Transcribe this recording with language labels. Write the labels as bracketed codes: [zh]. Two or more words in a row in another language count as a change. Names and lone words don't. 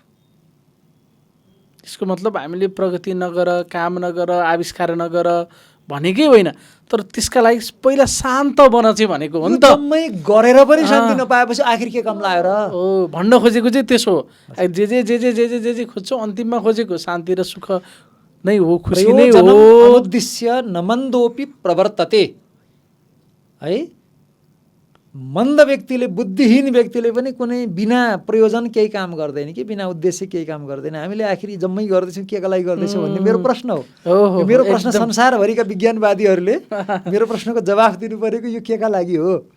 [ne] यसको मतलब हामीले प्रगति नगर, काम नगर, आविष्कार नगर भनेकै होइन, तर त्यसका लागि पहिला शान्त बन चाहिँ भनेको हो नि त। जम्मै गरेर पनि शान्ति नपाएपछि आखिर के काम लाग्यो र? हो, भन्न खोजेको चाहिँ त्यसो हो। जे जे जे जे जे जे जे जे खोज्छौ अन्तिममा खोजेको शान्ति र सुख नै हो, खुसी नै हो। [sa] अनुद्दिश्य न मन्दोपि प्रवर्तते है। [ne] मन्द व्यक्तिले, बुद्धिहीन व्यक्तिले पनि कुनै बिना प्रयोजन केही काम गर्दैन कि, बिना उद्देश्य केही काम गर्दैन। हामीले आखिर जम्मै गर्दैछौँ के का लागि गर्दैछौँ भन्ने मेरो प्रश्न हो। यो मेरो प्रश्न संसारभरिका विज्ञानवादीहरूले मेरो प्रश्नको जवाफ दिनु परेको यो के का लागि हो,